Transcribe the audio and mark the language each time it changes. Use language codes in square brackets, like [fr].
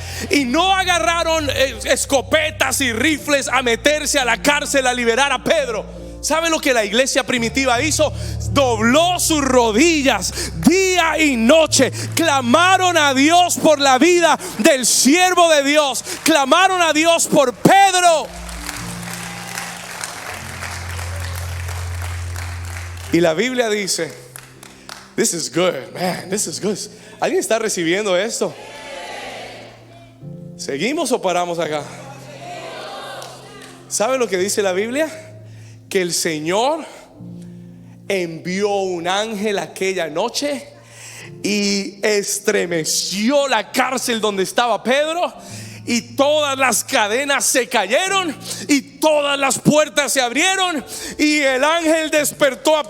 [es] Y no agarraron escopetas y rifles a meterse a la cárcel a liberar a Pedro. ¿Sabe lo que la iglesia primitiva hizo? Dobló sus rodillas día y noche. Clamaron a Dios por la vida del siervo de Dios. Clamaron a Dios por Pedro. Y la Biblia dice: [en] this is good, man, this is good. [es] ¿Alguien está recibiendo esto? ¿Seguimos o paramos acá? ¿Sabe lo que dice la Biblia? Que el Señor envió un ángel aquella noche y estremeció la cárcel donde estaba Pedro, y todas las cadenas se cayeron y todas las puertas se abrieron, y el ángel despertó.